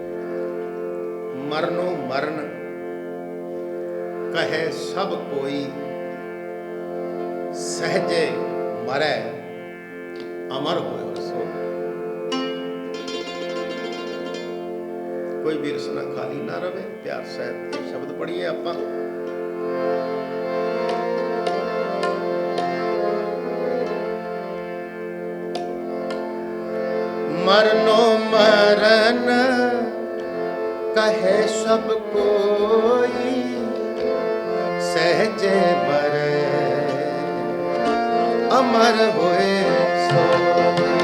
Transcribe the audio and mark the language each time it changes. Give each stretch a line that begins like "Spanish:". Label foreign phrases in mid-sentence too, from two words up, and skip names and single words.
Punjabi: ਮਰਨੋ ਮਰਨ ਕਹੇ ਸਭ ਕੋਈ, ਸਹਜੇ ਮਰੈ ਅਮਰ ਹੋਇ ਸੋ। ਕੋਈ ਵੀ ਰਸਨਾ ਖਾਲੀ ਨਾ ਰਵੇ। ਪਿਆਰ ਸਾਹਿਬ ਇਹ ਸ਼ਬਦ ਪੜ੍ਹੀਏ ਆਪਾਂ। ਮਰਨੋ ਮਰਨ ਕਹੇ ਸਭ ਕੋਈ, ਸਹਜੇ ਮਰੇ ਅਮਰ ਹੋਏ ਸੋਈ।